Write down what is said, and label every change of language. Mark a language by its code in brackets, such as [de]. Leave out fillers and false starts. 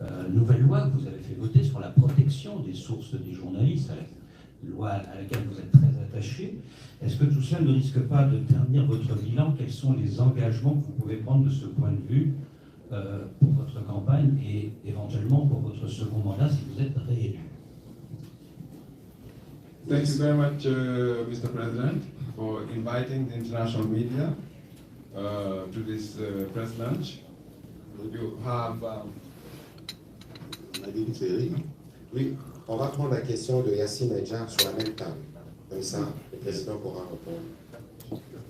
[fr] nouvelle loi que vous avez fait voter sur la protection des sources des journalistes, loi à laquelle vous êtes très attaché. Est-ce que tout cela ne risque pas de ternir votre bilan? Quels sont les engagements que vous pouvez prendre de ce point de vue pour votre campagne et éventuellement pour votre second mandat si vous êtes réélu? [en] Thank you very much, Mr. President, for inviting the international media to this press lunch. You have. [fr] On a dit une série. Oui, on va prendre la question de Yassine Edjar sur la même table. Comme ça, le président pourra répondre.